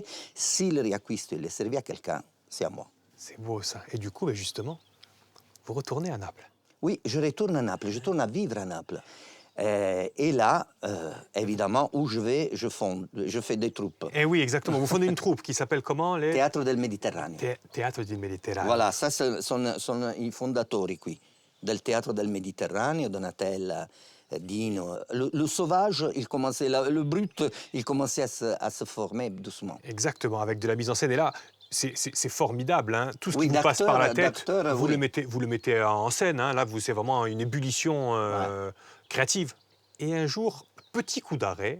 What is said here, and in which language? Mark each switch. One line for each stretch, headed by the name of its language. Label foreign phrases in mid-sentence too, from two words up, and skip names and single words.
French: Si le Riaquisto, il est servi à quelqu'un, c'est à moi. C'est beau, ça. Et du coup, ben justement, vous retournez à Naples. Oui, je retourne à Naples, je tourne à vivre à Naples. Et là, évidemment, où je vais, je fais des troupes. Eh oui, exactement. Vous fondez une troupe qui s'appelle comment les... Teatro del Mediterraneo. Teatro del Mediterraneo. Voilà, ça
Italian: sono i fondatori qui del Teatro del Mediterraneo, Donatella, Dino.
French: Le sauvage, le brut, il commençait à se former doucement. Exactement, avec de la mise en scène. Et là, c'est formidable. Hein. Tout ce Oui, qui vous passe par la tête, vous, oui. vous le mettez en scène. Hein. Là, c'est vraiment une ébullition créative. Et un jour, petit coup d'arrêt.